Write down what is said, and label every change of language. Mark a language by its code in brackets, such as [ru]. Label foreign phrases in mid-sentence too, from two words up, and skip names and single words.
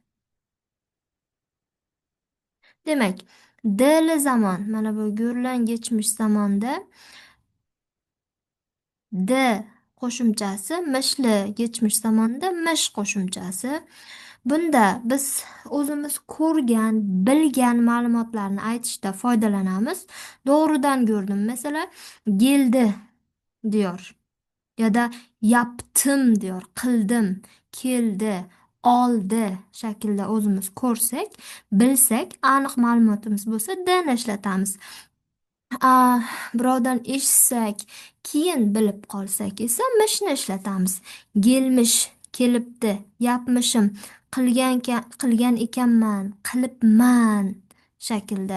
[uz] Demak, dili zamon mana bu ko'rlan geçmiş zamonda d qo'shimchasi, mishli geçmiş zamonda mish qo'shimchasi. Bunda biz o'zimiz ko'rgan, bilgan ma'lumotlarni aytishda foydalanamiz. Doğrudan ko'rdim. Masalan, [tr] keldi diyor. Ya da yaptım diyor. [uz] Qildim, keldi, oldi shaklda o'zimiz ko'rsak, bilsak, aniq ma'lumotimiz bo'lsa, dni ishlatamiz. Birovdan eshitsak, keyin bilib qolsak esa mishni ishlatamiz. Kelmish, kelibdi, yapmishim, qilgan ekanman, qilibman shaklda.